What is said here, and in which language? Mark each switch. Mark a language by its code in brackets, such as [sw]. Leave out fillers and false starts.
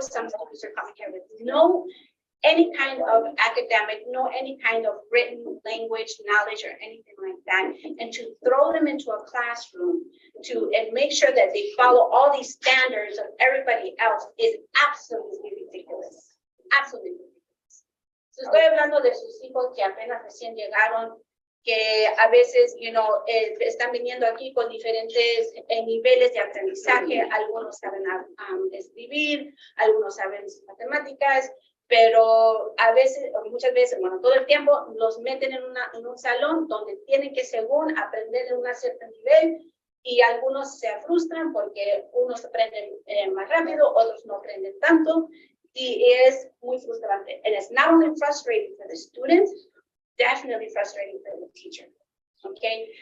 [en] Some students are coming here with no any kind of academic, no any kind of written language knowledge or anything like that, and to throw them into a classroom and make sure that they follow all these standards of everybody else is absolutely ridiculous. Absolutely ridiculous. [es] So estoy hablando de sus hijos que apenas recién llegaron, que a veces, están viniendo aquí con diferentes niveles de aprendizaje. Algunos saben escribir, algunos saben matemáticas, pero a veces, muchas veces, bueno, todo el tiempo los meten en un salón donde tienen que, según, aprender en un cierto nivel, y algunos se frustran porque unos aprenden más rápido, otros no aprenden tanto, y es muy frustrante. [en] And it's not only frustrating for the students, definitely frustrating for the teacher, okay?